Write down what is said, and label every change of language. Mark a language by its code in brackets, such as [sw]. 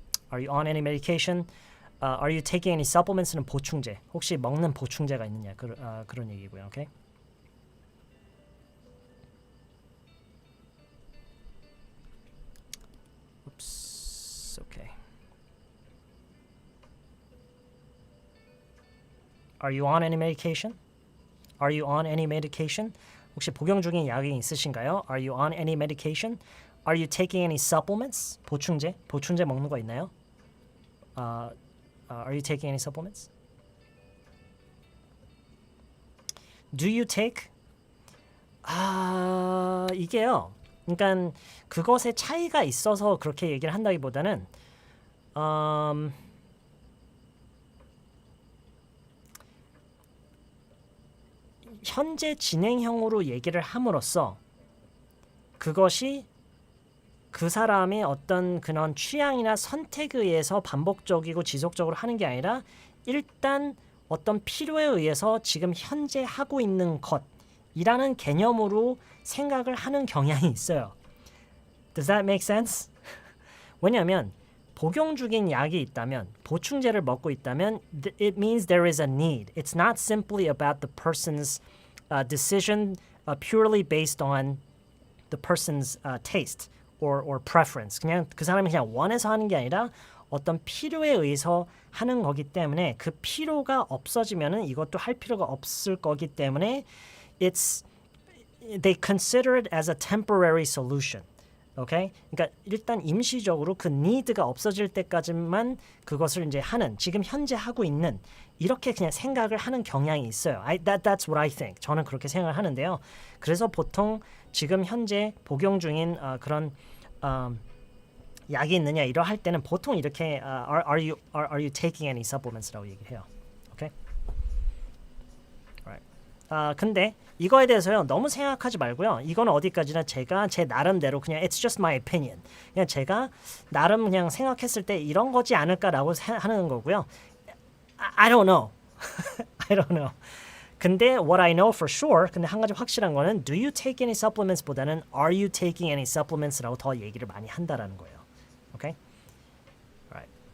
[en] Are you on any medication? Are you taking any supplements는 보충제. [ko] 혹시 먹는 보충제가 있느냐 그런 얘기고요. 오케이. [en] Oops. Okay. Are you on any medication? Are you on any medication? [ko] 혹시 복용 중인 약이 있으신가요? [en] Are you on any medication? Are you taking any supplements? [ko] 보충제 먹는 거 있나요? [en] Are you taking any supplements? Do you take? [ko] 이게요. 그러니까 그것에 차이가 있어서 그렇게 얘기를 한다기보다는 현재 진행형으로 얘기를 함으로써 그것이 그 사람의 어떤 그런 취향이나 선택에 의해서 반복적이고 지속적으로 하는 게 아니라 일단 어떤 필요에 의해서 지금 현재 하고 있는 것이라는 개념으로 생각을 하는 경향이 있어요. [en] Does that make sense? [ko] 왜냐하면 복용 중인 약이 있다면, 보충제를 먹고 있다면 [en] it means there is a need. It's not simply about the person's decision purely based on the person's taste or preference. [ko] 그냥 그 사람이 그냥 원해서 하는 게 아니라 어떤 필요에 의해서 하는 거기 때문에 그 필요가 없어지면은 이것도 할 필요가 없을 거기 때문에 [en] they consider it as a temporary solution. [ko] 오케이? 그러니까 일단 임시적으로 그 need가 없어질 때까지만 그것을 이제 하는 지금 현재 하고 있는 이렇게 그냥 생각을 하는 경향이 있어요. [en] That's what I think. [ko] 저는 그렇게 생각을 하는데요. 그래서 보통 지금 현재 복용 중인 그런 약이 있느냐 이러 할 때는 보통 이렇게 [en] are you taking any supplements [ko] 라고 얘기해요. [en] 오케이? Right. [ko] 근데 이거에 대해서요 너무 생각하지 말고요. 이거는 어디까지나 제가 제 나름대로 그냥 [en] it's just my opinion. [ko] 그냥 제가 나름 그냥 생각했을 때 이런 거지 않을까라고 하는 거고요. [en] I don't know. I don't know. [ko] 근데 [en] what I know for sure, [ko] 근데 한 가지 확실한 거는 [en] do you take any supplements [ko] 보다는 [en] are you taking any supplements [ko] 라고 더 얘기를 많이 한다라는 거예요. [en] Okay? Right.